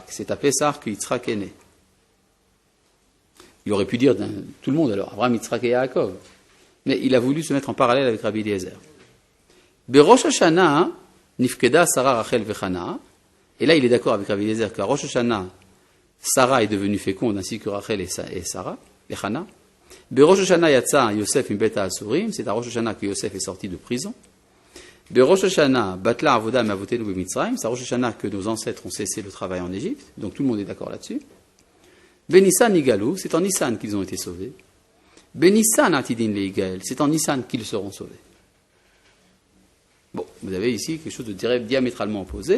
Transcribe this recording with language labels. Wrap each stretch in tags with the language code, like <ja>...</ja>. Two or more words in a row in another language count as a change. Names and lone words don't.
<fr>C'est à Pesach que Yitzhak est né. Il aurait pu dire tout le monde alors, Avraham, Yitzhak et Yaakov. Mais il a voulu se mettre en parallèle avec Rabbi Eliezer.</fr> <he>בראש השנה נפקדה שרה רחל וחנה.</he> <fr>Et là, il est d'accord avec Rabbi Eliezer qu'à Rosh Hashanah, Sarah est devenue féconde ainsi que Rachel et Sarah, et Hana.</fr> <he>בראש השנה יצא יוסף מבית האסורים,</he> <fr>c'est à Rosh Hashanah que Yosef est sorti de prison.</fr> <he>בראש השנה בטלה עבודה מאבותינו במצרים,</he> <fr>c'est à Rosh Hashanah que nos ancêtres ont cessé le travail en Égypte, donc tout le monde est d'accord là-dessus.</fr> <he>בניסן נגאלו,</he> <fr>c'est en Nissan qu'ils ont été sauvés.</fr> <he>בניסן עתידין ליגאל,</he> <fr>c'est en Nissan qu'ils seront sauvés. Bon, vous avez ici quelque chose de diamétralement opposé.</fr>